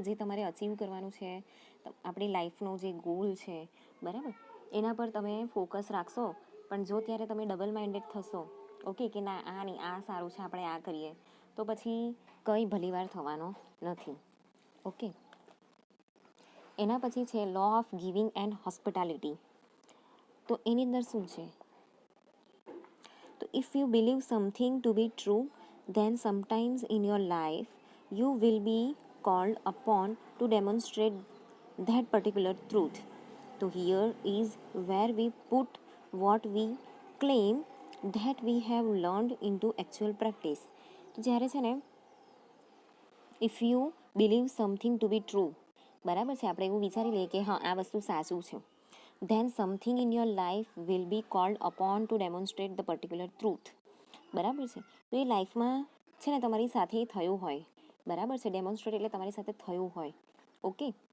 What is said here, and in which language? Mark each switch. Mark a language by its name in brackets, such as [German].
[Gujarati] જે તમારે અચીવ કરવાનું છે, આપણી લાઈફનો જે ગોલ છે, બરાબર, એના પર તમે ફોકસ રાખશો. પણ જો ત્યારે તમે ડબલ માઇન્ડેડ થશો, ઓકે, કે ના આ નહીં, આ સારું છે, આપણે આ કરીએ, તો પછી કંઈ ભલીવાર થવાનો નથી. ઓકે. એના પછી છે law of giving and hospitality. તો એની અંદર શું છે? [English] તો if you believe something to be true, then sometimes in your life you will be called upon to demonstrate that particular truth. So here is where we put what we claim that we have learned into actual practice. [Gujarati] તો જ્યારે છે ને [English] if you believe something to be true, [Gujarati] બરાબર છે, આપણે એવું વિચારી લઈએ કે હા આ વસ્તુ સાચું છે, [English] then something in your life will be called upon to demonstrate the particular truth. [Gujarati] બરાબર છે. તો એ લાઈફમાં છે ને તમારી સાથે થયું હોય, બરાબર છે, ડેમોન્સ્ટ્રેટ એટલે તમારી સાથે થયું હોય. ઓકે.